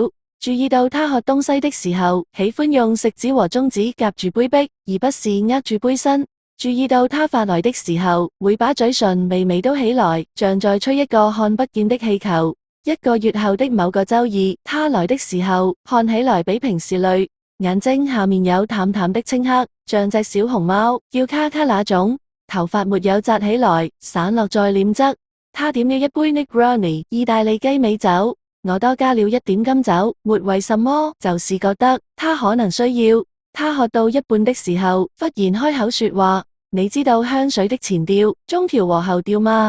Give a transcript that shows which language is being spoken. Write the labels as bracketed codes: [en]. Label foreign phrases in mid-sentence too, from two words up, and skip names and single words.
[zh] 注意到他喝東西的時候，喜歡用食指和中指夾住杯壁，而不是握住杯身。注意到他發呆的時候，會把嘴唇微微嘟起來，像在吹一個看不見的氣球。一個月後的某個周二，他來的時候，看起來比平時累，眼睛下面有淡淡的青黑，像隻小熊貓，叫卡卡那種。頭髮沒有紮起來，散落在臉側。他點了一杯 Negroni 意大利雞尾酒，我多加了一點金酒，沒為什麼，就是覺得他可能需要。他喝到一半的時候，忽然開口說話：你知道香水的前調、中調和後調嗎？